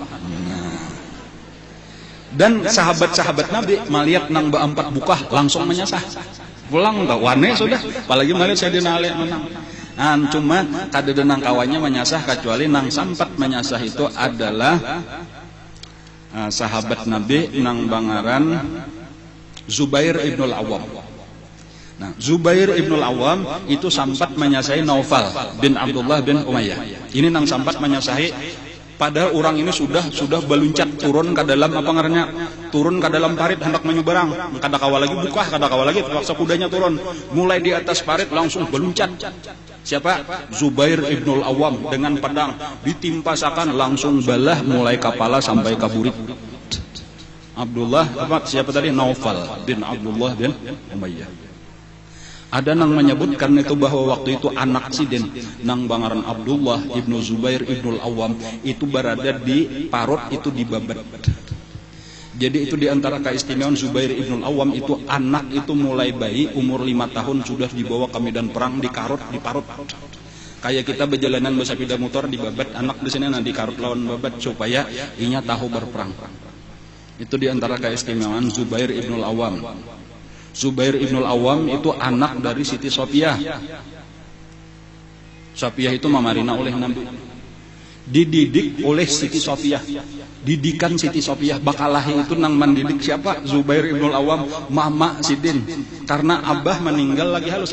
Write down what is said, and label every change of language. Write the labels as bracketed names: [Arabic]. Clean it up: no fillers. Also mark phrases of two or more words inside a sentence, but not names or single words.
[Banjar] Dan sahabat-sahabat Nabi melihat nang beempat bukah langsung menyasah. Pulang tak wane sudah, apalagi melihat Sayyidina Ali menang. Cuma kada denang kawannya menyasah kecuali nang sampat menyasah itu adalah sahabat Nabi nang bangaran Zubair ibn al-Awwam. Nah, Zubair ibn al-Awwam itu sampat menyasahi Naufal bin Abdullah bin Umayyah. Ini nang sampat menyasahi padahal orang ini sudah beluncat turun ke dalam apa ngarannya? Turun ke dalam parit hendak menyeberang. Kada kawa lagi buka, kada kawa lagi terpaksa kudanya turun. Mulai di atas parit langsung beluncat. Siapa? Zubair ibn al-Awwam dengan pedang ditimpasakan langsung balah mulai kepala sampai ke burit. Abdullah siapa tadi? Naufal bin Abdullah bin Umayyah. Ada nang menyebutkan itu bahwa waktu itu anak sidin nang bangaran Abdullah ibnu Zubair ibnul Awwam itu berada di parut itu di babat. Jadi itu diantara keistimewaan Zubair ibnul Awwam itu anak itu mulai bayi umur 5 tahun sudah dibawa ke medan perang di karut di parut. Kayak kita berjalanan bersepeda motor di babat anak di sini nanti karut lawan babat supaya inya tahu berperang. Itu diantara keistimewaan Zubair ibnul Awwam. Zubair ibnul Awwam itu anak dari Siti Sofiyah. Sofiyah itu mamarina oleh Nabi. Dididik oleh Siti Sofiyah. Didikan Siti Sofiyah bakalahi itu nang mendidik siapa? Zubair ibnul Awwam, mama Sidin. Karena abah meninggal lagi halus.